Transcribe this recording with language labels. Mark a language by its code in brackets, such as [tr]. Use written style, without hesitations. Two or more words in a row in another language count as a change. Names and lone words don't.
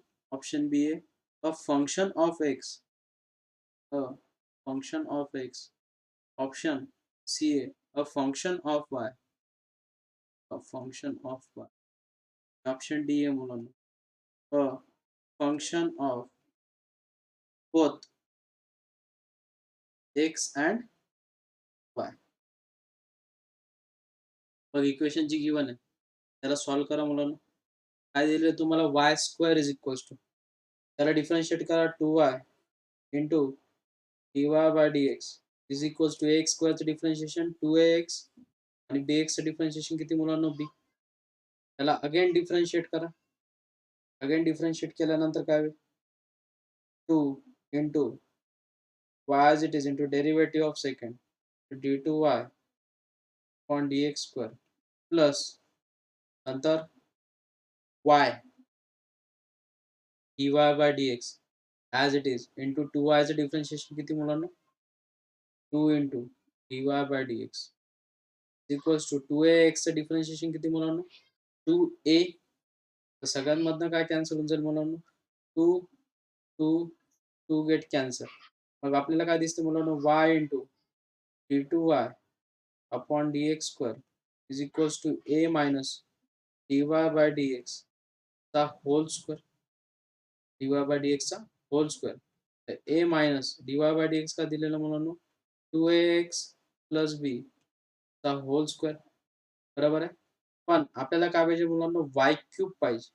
[en] Option B है a function of x. Option C है a function of y. Option D है मुलांनो a function of both x and y. [mr] बघ इक्वेशन जी गिवन आहे त्याला सॉल्व करा मुलांनो. काय दिले तुम्हाला [en] y square is equals to [mr] त्याला डिफरन्शिएट करा [en] 2y into dy by dx is equals to a x squareचं differentiation 2ax [mr] आणि [en] bxचं differentiation [mr] किती मुलांना b. त्याला [en] again differentiate [mr] करा. [en] again differentiate [mr] केल्यानंतर काय होईल [en] 2 into y as it is into derivative of second d2y upon dx square plus नंतर y dy by dx as it is into 2y चं differentiation [mr] किती मुलांना [en] 2 into dy by dx equals to 2ax चं differentiation [mr] किती मुलांना [en] 2a. [mr] तर सगळ्यांमधनं काय कॅन्सल होऊन जाईल मुलांना 2 2 2 [en] get cancel. [mr] मग आपल्याला काय दिसतं मुलांना [en] y into d2y upon dx square is equals to a minus dy by dx चा whole square dy by dx चा whole square. [mr] तर [en] a minus dy by dx [mr] का दिलेलं मुलांना [en] 2ax plus b चा whole square. [mr] बरोबर आहे. पण आपल्याला काय पाहिजे मुलांना [en] y cube [mr] पाहिजे.